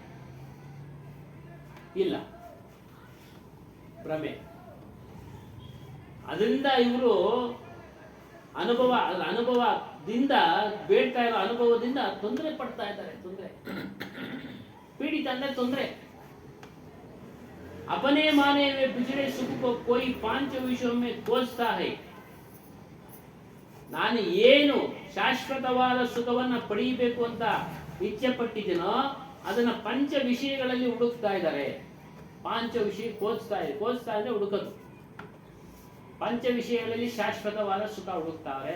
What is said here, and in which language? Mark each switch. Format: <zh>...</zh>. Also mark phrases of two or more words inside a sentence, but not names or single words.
<kn>ಇಲ್ಲ, ಭ್ರಮೆ. ಅದರಿಂದ ಇವರು ಅನುಭವದಿಂದ ಬೇಡ್ತಾ ಇರೋ ಅನುಭವದಿಂದ ತೊಂದರೆ ಪಡ್ತಾ ಇದ್ದಾರೆ. ತೊಂದರೆ ಪೀಡಿತ ಅಂದ್ರೆ ತೊಂದರೆ.</kn> <hi>अपने माने में बिछड़े सुख को कोई पांच विषयों में खोजता है.</hi> <kn>ನಾನು ಏನು ಶಾಶ್ವತವಾದ ಸುಖವನ್ನ ಪಡೆಯಬೇಕು ಅಂತ ಇಚ್ಛೆ ಪಟ್ಟಿದ್ದೀನೋ ಅದನ್ನ ಪಂಚ ವಿಷಯಗಳಲ್ಲಿ ಹುಡುಕ್ತಾ ಇದ್ದಾರೆ.</kn> <hi>पांच विषय खोजता</hi> <kn>ಅಂದ್ರೆ ಹುಡುಕೋದು. ಪಂಚ ವಿಷಯಗಳಲ್ಲಿ ಶಾಶ್ವತವಾದ ಸುಖ ಹುಡುಕ್ತಾರೆ.</kn>